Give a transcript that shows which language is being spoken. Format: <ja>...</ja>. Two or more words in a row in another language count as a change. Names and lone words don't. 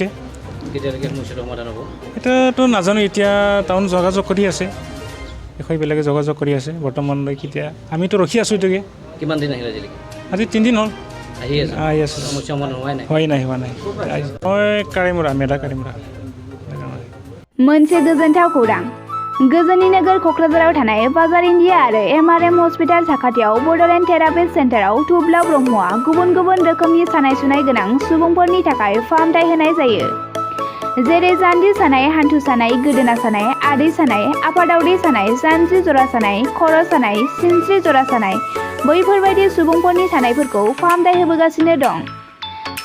<as>কেতিয়ালৈকে সমস্যাটো সমাধান হ'ব? এতিয়াতো নাজানো। এতিয়া টাউন যোগাযোগ কৰি আছে, বিষয়বিলাকে যোগাযোগ কৰি আছে বৰ্তমানলৈ। কেতিয়া আমিতো ৰখি আছোঁ এতিয়াকে। কিমান দিন আহিলে আজিলৈকে? আজি 3 দিন হ'ল আহি আছে। সমস্যা সমাধান হোৱাই নাই? হোৱা নাই। মই কাৰিমুৰা, মেধা কাৰিমুৰা।</as> <brx>मोनसे गोजोनथाव खौरां। गोजोननि नोगोर क'क्राझाराव थानाय बाजार इन्डिया आरो MRM हस्पिटाल साखाथियाव बड'लेण्ड थेरापिस्ट सेन्टाराव थुब्ला ब्रह्मआ गुबुन गुबुन रोखोमनि सानाय सुनाय गोनां सुबुंफोरनि थाखाय फाहामथाय होनाय जायो। जेरै जान्जि सानाय, हान्थु सानाय, गोदोना सानाय, आदै सानाय, आफादावदै सानाय, जानजि जरा सानाय, खर' सानाय, सिनस्रि जरा सानाय, बैफोरबायदि सुबुंफोरनि सानायफोरखौ फाहामथाय होबोगासिनो दं।</brx>